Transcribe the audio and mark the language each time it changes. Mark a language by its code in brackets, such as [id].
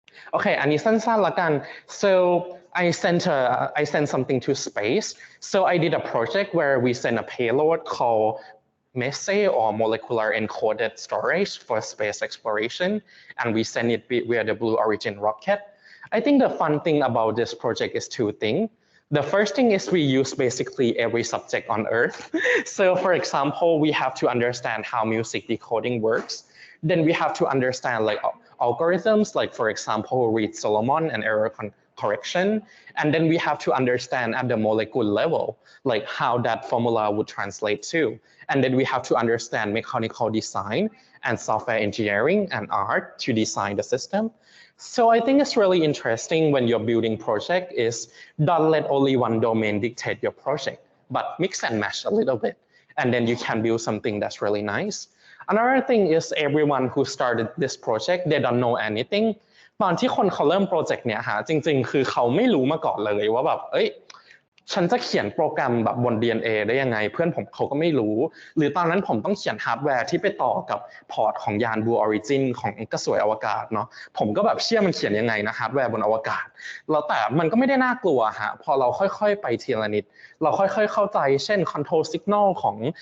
[th] โอเคอันนี้สั้นๆละกัน [en] so I sent something to space so I did a project where we sent a payload called MESE or molecular encoded storage for space exploration and we send it via the Blue Origin rocket I think the fun thing about this project is two things. The first thing is we use basically every subject on Earth. So for example, we have to understand how music decoding works. Then we have to understand like algorithms, like for example, Reed-Solomon and error correction. And then we have to understand at the molecule level, like how that formula would translate to. And then we have to understand mechanical design and software engineering and art to design the system. So I think it's really interesting when you're building project is don't let only one domain dictate your project, but mix and match a little bit. And then you can build something that's really nice. Another thing is everyone who started this project, they don't know anything. [th] ตอนที่คนเขาเริ่มโปรเจกต์เนี่ยฮะจริงๆคือเขาไม่รู้มาก่อนเลยว่าแบบฉันจะเขียนโปรแกรมแบบบน DNA ได้ยังไงเพื่อนผมเขาก็ไม่รู้หรือตอนนั้นผมต้องเขียนฮาร์ดแวร์ที่ไปต่อกับพอร์ตของยาน Blue Origin ของกระสวยอวกาศเนาะผมก็แบบเชื่อมันเขียนยังไงนะฮาร์ดแวร์บนอวกาศแล้วแต่มันก็ไม่ได้น่ากลัวฮะพอเราค่อยๆไปทีละนิดเราค่อยๆเข้าใจเช่น control signal ของ